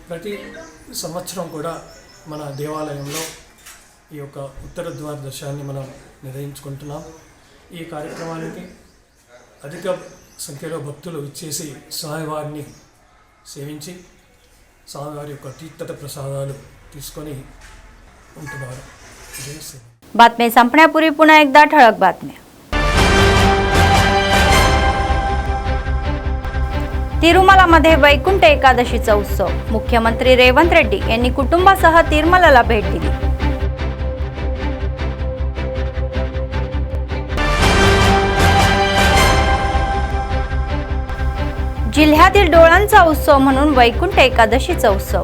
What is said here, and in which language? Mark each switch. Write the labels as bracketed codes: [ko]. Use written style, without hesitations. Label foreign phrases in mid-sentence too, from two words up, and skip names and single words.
[te] ప్రతి సంవత్సరం కూడా మన దేవాలయంలో ఈ యొక్క ఉత్తర ద్వార దర్శనాన్ని మనం నిర్వహించుకుంటున్నాం. ఈ కార్యక్రమానికి అధిక సంఖ్యలో భక్తులు ఇచ్చేసి స్వామివారిని సేవించి స్వామివారి యొక్క తీర్థ ప్రసాదాలు తీసుకొని ఉంటున్నారు. [mr] जय श्री बातमी संपण्यापूर्वी पुन्हा एकदा ठळक बातम्या. तिरुमलामध्ये वैकुंठ एकादशीचा उत्सव. मुख्यमंत्री रेवंत रेड्डी यांनी कुटुंबासह तिरुमलाला भेट दिली. जिल्ह्यातील डोळांचा उत्सव म्हणून वैकुंठ एकादशीचा उत्सव.